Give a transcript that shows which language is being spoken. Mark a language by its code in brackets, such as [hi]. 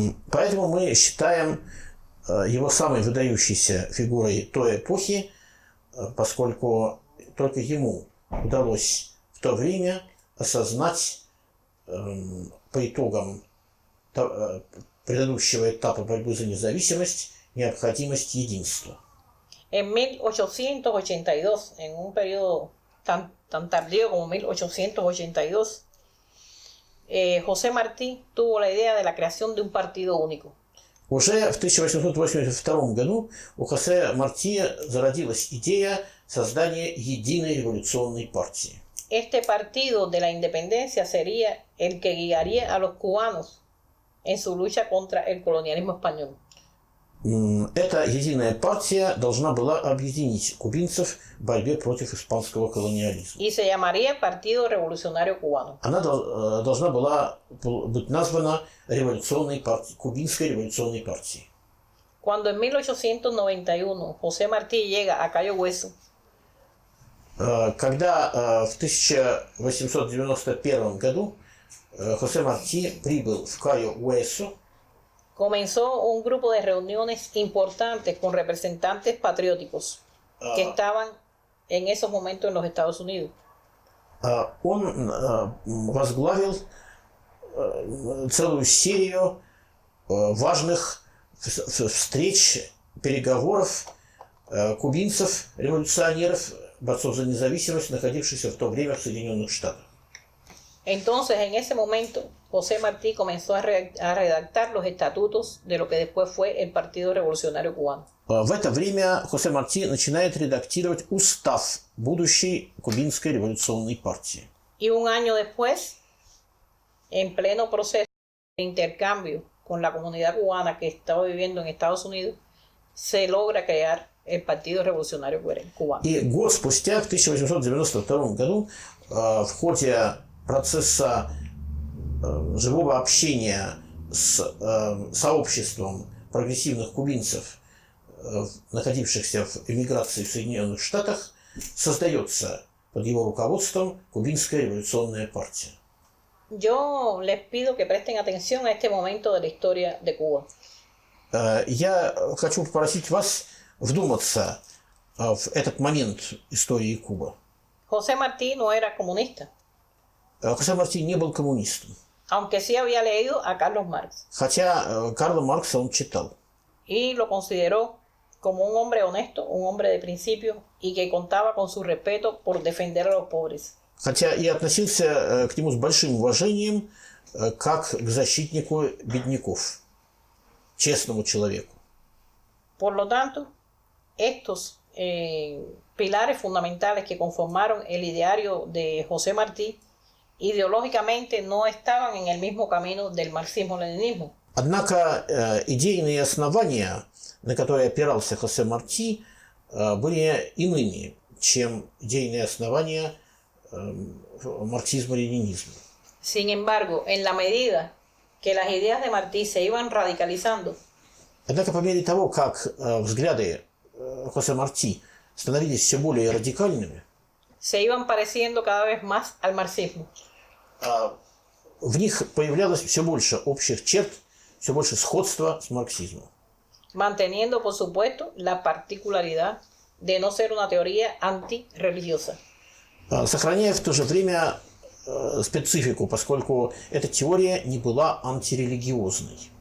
[ru] Поэтому мы считаем его самой выдающейся фигурой той эпохи, поскольку только ему удалось в то время осознать по итогам предыдущего этапа борьбы за независимость необходимость единства. [es] En 1882, en un periodo tan tardío como 1882, José Martí tuvo la idea de la creación de un partido único. [ru] Уже в 1882 году у Хосе Марти зародилась идея создания единой революционной партии. [es] Este partido de la independencia sería el que guiaría a los cubanos en su lucha contra el colonialismo español. [ru] Эта единая партия должна была объединить кубинцев в борьбе против испанского колониализма. [es] Y se llamaría Partido Revolucionario Cubano. [ru] Она должна была быть названа революционной партией, кубинской революционной партией. [es] Cuando en 1891 José Martí llega a Cayo Hueso, [ru] когда в 1891 году Хосе Марти прибыл в Кайо-Уэсо, [es] comenzó un grupo de reuniones importantes con representantes patrióticos que estaban en esos momentos en los Estados Unidos. [ru] Он возглавил целую серию важных встреч, переговоров кубинцев, революционеров, борцов за независимость, находившихся в то время в Соединенных Штатах. [es] Entonces, en ese momento, José Martí comenzó a redactar los estatutos de lo que después fue el Partido Revolucionario Cubano. [ru] В это время Хосе Марти начинает редактировать устав будущей кубинской революционной партии. [es] Y un año después, en pleno proceso de intercambio con la comunidad cubana que estaba viviendo en Estados Unidos, se logra crear el Partido Revolucionario Cubano. [ru] И год спустя, в 1892 году, в ходе процесса живого общения с сообществом прогрессивных кубинцев, находившихся в эмиграции в Соединенных Штатах, создается под его руководством Кубинская революционная партия. [es] Yo les pido que presten atención a este momento de la historia de Cuba. [ru] Я хочу попросить вас вдуматься в этот момент истории Кубы. [es] José Martí no era comunista, [ru] Хосе Марти не был коммунистом, [es] aunque sí había leído a Carlos Marx [ru] хотя Карла Маркса он читал. [es] y lo consideró como un hombre honesto, un hombre de principios y que contaba con su respeto por defender a los pobres. [ru] Хотя и относился к нему с большим уважением, как к защитнику бедняков, честному человеку. [es] Por lo tanto, estos pilares fundamentales que conformaron el ideario de José Martí ideológicamente no estaban en el mismo camino del marxismo-leninismo. [ru] Однако идейные основания, на которые опирался Хосе Марти, были иными, чем идейные основания марксизма-ленинизма. [es] Sin embargo, en la medida que las ideas de Martí se iban radicalizando, [ru] Однако по мере того, как взгляды Хосе Марти становились все более радикальными, [es] se iban pareciendo cada vez más al marxismo. [ru] В них появлялось все больше общих черт, все больше сходства с марксизмом. [es] Manteniendo, por supuesto, la particularidad de no ser una teoría antirreligiosa. [ru] Сохраняя в то же время специфику, поскольку эта теория не была антирелигиозной.